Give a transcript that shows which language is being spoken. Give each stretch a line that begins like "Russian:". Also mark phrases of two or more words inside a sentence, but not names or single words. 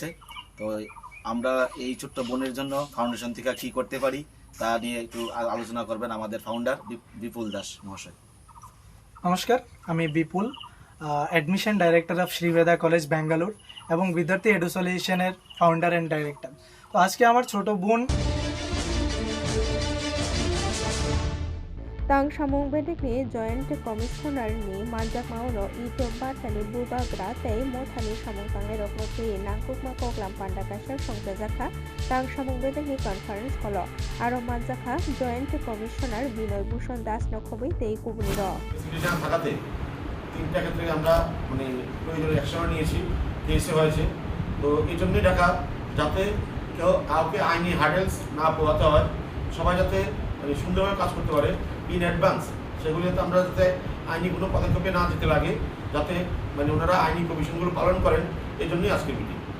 Bangla: তো আমরা এই ছোট্ট বোনের জন্য ফাউন্ডেশন থেকে কী করতে পারি তা নিয়ে একটু আলোচনা করবেন আমাদের ফাউন্ডার বিপুল দাস মহাশয়। নমস্কার, আমি বিপুল,
English: Admission Director of Sree Veda College Bangalore
Bangla: এবং বিদ্যার্থী এডুসোলিউশনের
English: Founder and Director.
Bangla: তো আজকে আমার ছোট বোন
Kok Borok: Tangsamung bedekni Joint Commissioner ni manjak mauno itop batani bubagra tei mothani samung tangai rokno tei nangkukma koklam panda kaisa songjajakha Tangsamung bedekni conference holo aro manjakha Joint Commissioner Binoy Bhushan Das no khobui tei kubuni ro
Bangla: থাকাতে তিনটা ক্ষেত্রে আমরা মানে প্রয়োজনীয় অ্যাকশন নিয়েছি, কেসে হয়েছে। তো এই জন্যই ডাকা, যাতে কেউ কাউকে আইনি হার্ডেলস না পোহাতে হয়, সবাই যাতে মানে সুন্দরভাবে কাজ করতে পারে
English: in advance,
Bangla: সেগুলোতে আমরা যাতে আইনি কোনো পদক্ষেপে না যেতে লাগে, যাতে মানে ওনারা আইনি কমিশনগুলো পালন করেন, এই জন্যই আজকের মিটিং।